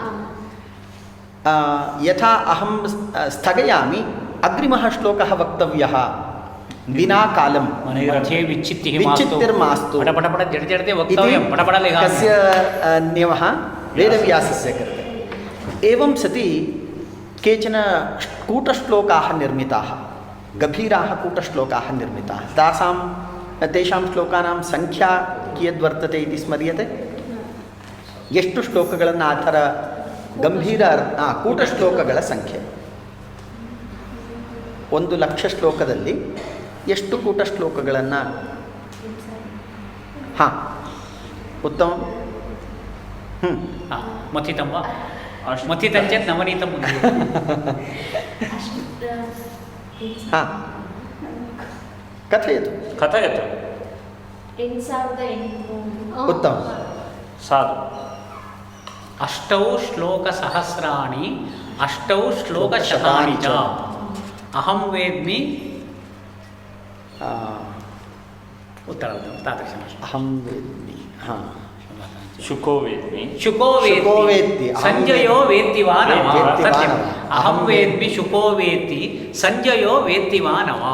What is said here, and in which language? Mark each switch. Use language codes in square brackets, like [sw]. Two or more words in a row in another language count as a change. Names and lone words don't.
[sa] यथा अहं स्थगयामि, अग्रिमः श्लोकः वक्तव्यः विना कालं, विच्छित्तिर्मास्तु कस्य नियमः? वेदव्यासस्य कृते. एवं सति केचन कूटश्लोकाः निर्मिताः, गभीराः कूटश्लोकाः निर्मिताः. तेषां श्लोकानां संख्या कियद्वर्तते इति स्मर्यते? [kn] ಎಷ್ಟು ಶ್ಲೋಕಗಳನ್ನು ಆ ಥರ ಗಂಭೀರ ಕೂಟಶ್ಲೋಕಗಳ ಸಂಖ್ಯೆ 1,00,000 ಶ್ಲೋಕದಲ್ಲಿ ಎಷ್ಟು ಕೂಟ ಶ್ಲೋಕಗಳನ್ನು? [sa] ಹಾಂ, ಉತ್ತಮ. ಮಥಿತಂ ವಾ? ಮಥಿತಂ ಚೇತ್ ನವನೀತಂ. ಹಾಂ, ಕಥಯತು. ಉತ್ತಮ. ಸಾಧು. 8 ಶ್ಲೋಕಸಹಸ್ರಾಣಿ 8 ಶ್ಲೋಕಶತಾನಿ ಚ ಅಹಂ ವೇದ್ಮಿ. उत्तर तादृशम्. अहं वेद्मि. हां, शुको वेद्मि. शुको वेत्ति. संजयो वेत्ति वा न वा? सत्यम्. अहं वेद्मि, शुको वेत्ति, संजयो वेत्ति वा न वा?